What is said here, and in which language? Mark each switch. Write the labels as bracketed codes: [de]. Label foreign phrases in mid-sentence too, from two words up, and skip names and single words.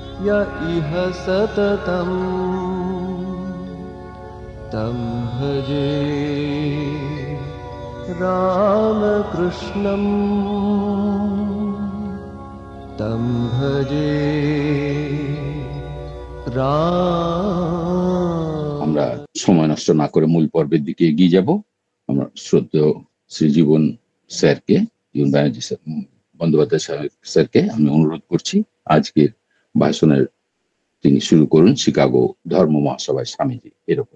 [sa] य इह सततं तं भजे रामकृष्णं तं भजे [bn] আমরা সময় নষ্ট না করে মূল পর্বের দিকে এগিয়ে যাব। আমরা শ্রদ্ধেয় শ্রীজীবন স্যারকে, জীবন ব্যানার্জি বন্দ্যোপাধ্যায় স্যারকে আমি অনুরোধ করছি আজকের ভাষণের তিনি শুরু করুন শিকাগো ধর্ম মহাসভায় স্বামীজি এর উপরে।